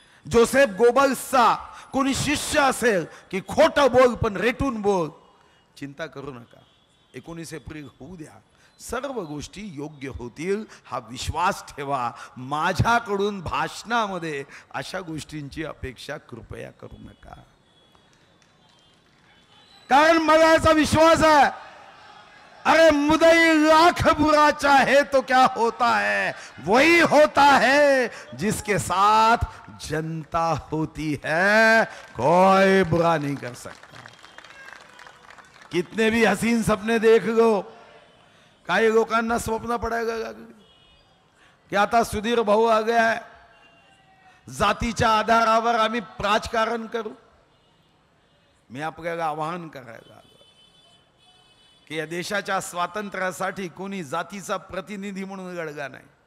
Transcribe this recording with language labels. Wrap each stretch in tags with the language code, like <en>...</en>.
<mr>Joseph गोबल्सचा कोणी शिष्य असेल की खोटं बोल पण रेटून बोल, चिंता करू नका, 19 एप्रिल होऊ द्या, सर्व गोष्टी योग्य होतील हा विश्वास ठेवा. माझ्याकडून भाषणामध्ये अशा गोष्टींची अपेक्षा कृपया करू नका, कारण मला याचा विश्वास आहे.</mr> <hi>अरे मुदई लाख बुरा चाहे तो क्या होता है, वही होता है जिसके साथ जनता होती है, कोई बुरा नहीं कर सकता. कितने भी हसीन सपने देख लो,</hi> <mr>काही लोकांना स्वप्न पडायला लागले की आता सुधीर भाऊ</mr> <hi>आ गया है,</hi> <mr>जातीच्या आधारावर आम्ही राजकारण करू. मी आपल्याला आवाहन करायला आलो की या देशाच्या स्वातंत्र्यासाठी कोणी जातीचा प्रतिनिधी म्हणून लढला नाही.</mr>